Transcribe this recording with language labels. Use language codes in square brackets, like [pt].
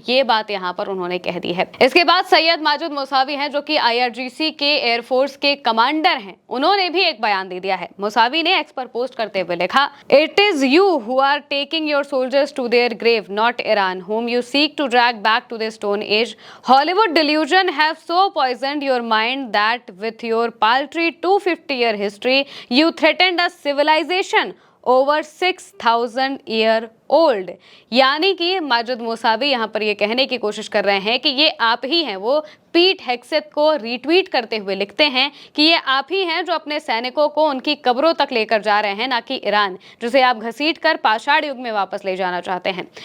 [hi] ये बात यहाँ पर उन्होंने कह दी है। इसके बाद सैयद माजिद मौसावी हैं जो कि आईआरजीसी के एयरफोर्स के कमांडर हैं, उन्होंने भी एक बयान दे दिया है। मौसावी ने एक्स पर पोस्ट करते हुए लिखा, [en] It is you who are taking your soldiers to their grave, not Iran whom you seek to drag back to the stone age. Hollywood delusion have so poisoned your mind that with your paltry 250-year history you threatened a civilization over 6,000 year old। [hi] यानी कि माजिद मौसावी यहाँ पर ये कहने की कोशिश कर रहे हैं कि ये आप ही हैं। वो पीट हेग्सेथ को रीट्वीट करते हुए लिखते हैं कि ये आप ही हैं जो अपने सैनिकों को उनकी कब्रों तक लेकर जा रहे हैं, ना कि ईरान जिसे आप घसीट कर पाषाण युग में वापस ले जाना चाहते हैं।